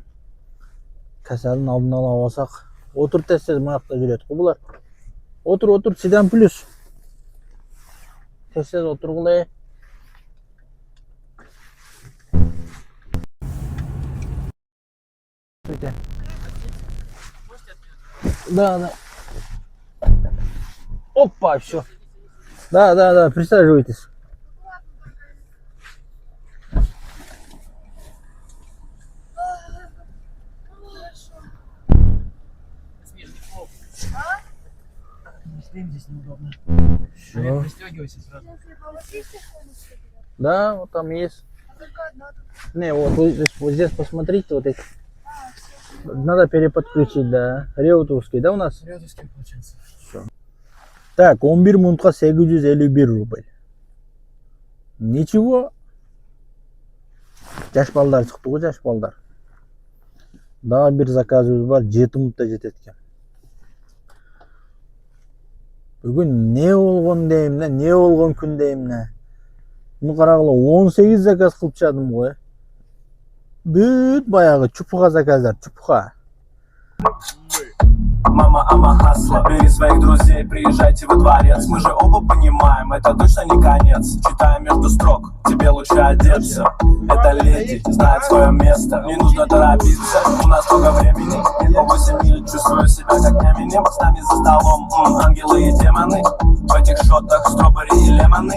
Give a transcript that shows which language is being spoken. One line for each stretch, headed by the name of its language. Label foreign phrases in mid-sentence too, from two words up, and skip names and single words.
Kyrgyz: Каселдин алдын ала алсак, отур тез мынакта жүрөт го булар. Отур, Сидан плюс. Тез отургулай.
Russian: Да. Опа, все. Да, присаживайтесь. Здесь неудобно. Все. Пристегивайся сразу. Да, вот там есть. Не, вот здесь посмотрите, вот эти. Надо переподключить, да. Реутовский, да, у нас? Рядовский получается. Так, 11 минутка 851 рубль. Ничего.
Kyrgyz: Жаш балдар чыкты го, жаш балдар. Дагы бир заказыбыз бар, 7 минутта жетет экен. Бүгүн не болгон дейм, не болгон күн дейм. Муну карагыла 18 заказ кылып чыгдым го. Бүт баягы чупуга заказдар, чупуга.
Russian: Мама, ама, хасла, бери своих друзей, приезжайте во дворец. Мы же оба понимаем, это точно не конец. Читаем между строк, тебе лучше одеться. Это леди, знает свое место, не нужно торопиться. У нас много времени, не по 8 миль, чувствую себя как Эминем. С нами за столом ангелы и демоны. В этих шотах стробери и лемоны.